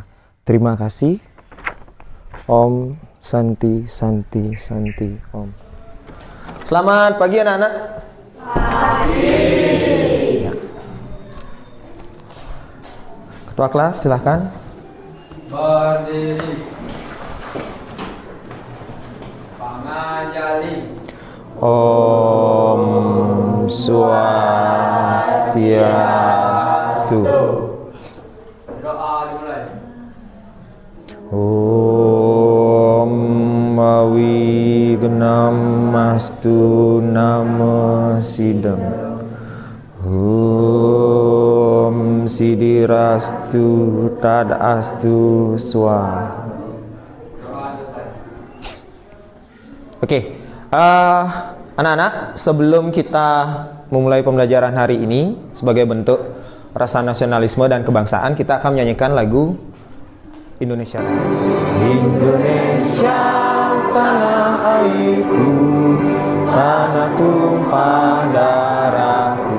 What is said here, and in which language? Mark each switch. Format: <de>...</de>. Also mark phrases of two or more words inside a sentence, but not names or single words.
<id>Terima kasih.</id> <sa>ॐ शान्तिः शान्तिः शान्तिः ॐ.</sa> <id>Selamat pagi anak-anak. Pagi. Ya. Ketua kelas silahkan. Berdiri. Pangajali.</id> <sa>ॐ स्वस्त्यस्तु.</sa> <id>Doa dimulai.</id> <sa>ॐ अविघ्नम् अस्तु नमः सिद्धम्. ॐ सिद्धिरस्तु तदस्तु स्वाहा.</sa> <id>Oke, anak-anak, sebelum kita memulai pembelajaran hari ini, sebagai bentuk rasa nasionalisme dan kebangsaan, kita akan menyanyikan lagu Indonesia. Indonesia, tanah airku, tanah tumpah darahku.</id>